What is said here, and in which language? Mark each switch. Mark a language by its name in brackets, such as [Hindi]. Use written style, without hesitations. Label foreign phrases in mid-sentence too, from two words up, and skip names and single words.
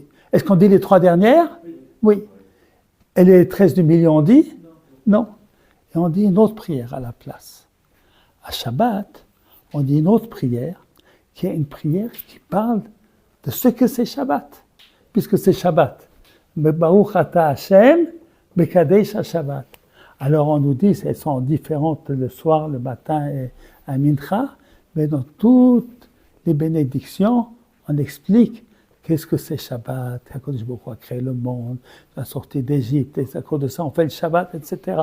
[French] Est-ce qu'on dit les 3 dernières? Oui. Et les 13 du milieu, on dit? Non. Et on dit une autre prière à la place. À Shabbat, on dit une autre prière, qui est une prière qui parle de ce que c'est Shabbat. Puisque c'est Shabbat. [Hebrew] ברוך אתה השם מקדש השבת. [French] Alors on nous dit, elles sont différentes le soir, le matin et à Mincha, mais dans toutes les bénédictions, on explique qu'est-ce que c'est Shabbat, à cause de pourquoi créer le monde, la sortie d'Égypte, et à cause de ça on fait le Shabbat, etc.